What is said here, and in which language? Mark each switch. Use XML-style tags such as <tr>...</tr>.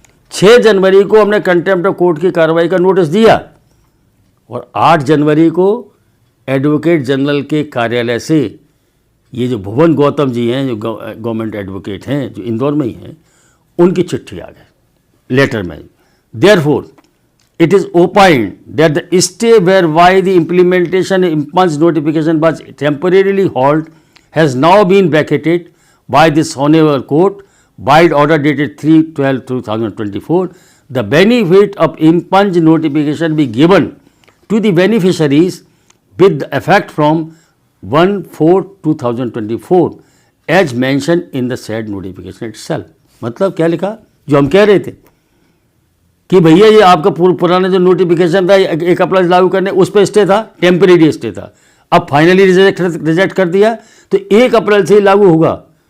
<hi>6 जनवरी को हमने contempt of court की कार्रवाई का नोटिस दिया और 8 जनवरी को एडवोकेट जनरल के कार्यालय से ये जो भुवन गौतम जी हैं, जो गवर्नमेंट एडवोकेट हैं, जो इंदौर में ही हैं, उनकी चिट्ठी आ गई लेटर में।</hi> <en>Therefore it is opined that the stay whereby the implementation impulse notification was temporarily halt has now been vacated by this honorable court by order dated 3/12/2024. The benefit of impulse notification be given to the beneficiaries with effect from 1/4/2024 as mention in the said notification itself.</en> <hi>मतलब क्या लिखा, जो हम कह रहे थे कि भैया ये आपका पुराना जो नोटिफिकेशन था 1 अप्रैल लागू करने, उस पर स्टे था, टेम्परेरी स्टे था, अब फाइनली रिजेक्ट कर दिया तो 1 अप्रैल से ही लागू होगा।</hi>